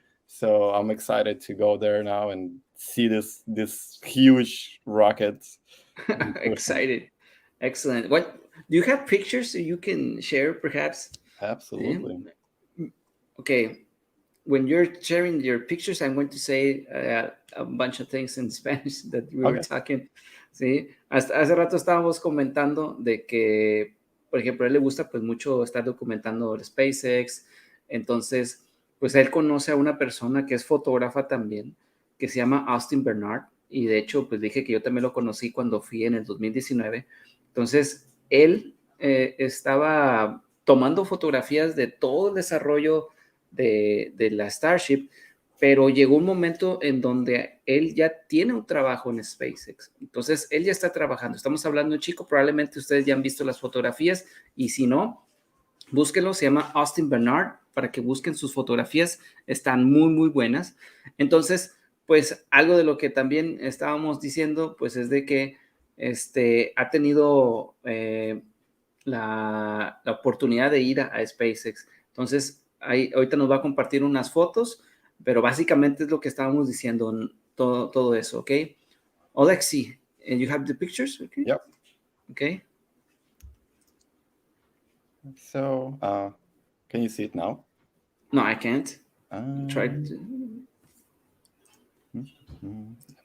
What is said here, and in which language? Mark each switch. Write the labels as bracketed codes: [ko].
[en] So I'm excited to go there now and see this huge rocket in person. Excited, excellent. What do you have pictures so you can share, perhaps? Yeah. Absolutely. Okay, when you're sharing your pictures, I'm going to say a bunch of things in Spanish that we were Okay. talking. [es] Sí, hasta hace rato estábamos comentando de que, por ejemplo, a él le gusta pues mucho estar documentando el SpaceX. Entonces, pues él conoce a una persona que es fotógrafa también, que se llama Austin Bernard, y de hecho, pues dije que yo también lo conocí cuando fui en el 2019. Entonces, él estaba tomando fotografías de todo el desarrollo de la Starship, pero llegó un momento en donde él ya tiene un trabajo en SpaceX. Entonces, él ya está trabajando. Estamos hablando de un chico, probablemente ustedes ya han visto las fotografías, y si no, búsquenlo, se llama Austin Bernard, para que busquen sus fotografías, están muy, muy buenas. Entonces, pues algo de lo que también estábamos diciendo, pues es de que ha tenido la oportunidad de ir a SpaceX. Entonces, ahorita nos va a compartir unas fotos, pero básicamente es lo que estábamos diciendo, todo eso, ¿ok? [en] Olexy, and you have the pictures, okay? Yep. Okay. So, can you see it now? No, I can't. Try Um, to. mhm.